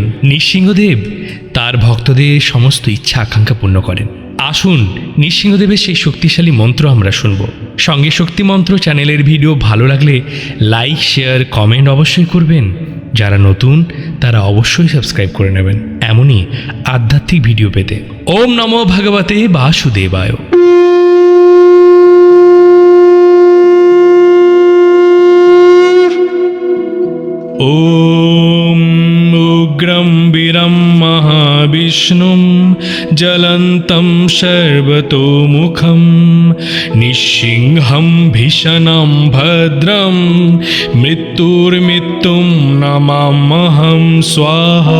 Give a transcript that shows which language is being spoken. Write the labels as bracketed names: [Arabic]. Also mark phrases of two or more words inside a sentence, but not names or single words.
[Bangla] নৃসিংহদেব তার ভক্তদের সমস্ত ইচ্ছা আকাঙ্ক্ষা পূর্ণ করেন। আসুন নৃসিংহদেবের সেই শক্তিশালী মন্ত্র আমরা শুনব। সঙ্গে শক্তি মন্ত্র চ্যানেলের ভিডিও ভালো লাগলে লাইক, শেয়ার, কমেন্ট অবশ্যই করবেন। যারা নতুন তারা অবশ্যই সাবস্ক্রাইব করে নেবেন এমনই আধ্যাত্মিক ভিডিও পেতে। [Sanskrit] ওম নমো ভগবতে বাসুদেবায়। ওম উগ্রম বীরম মহাবিষ্ণুম জ্বলন্तं সর্বতোমুখম নৃসিংহম ভীষণম ভদ্রম মৃত্যুর্মৃত্যুম নমাম্যহম স্বাহা।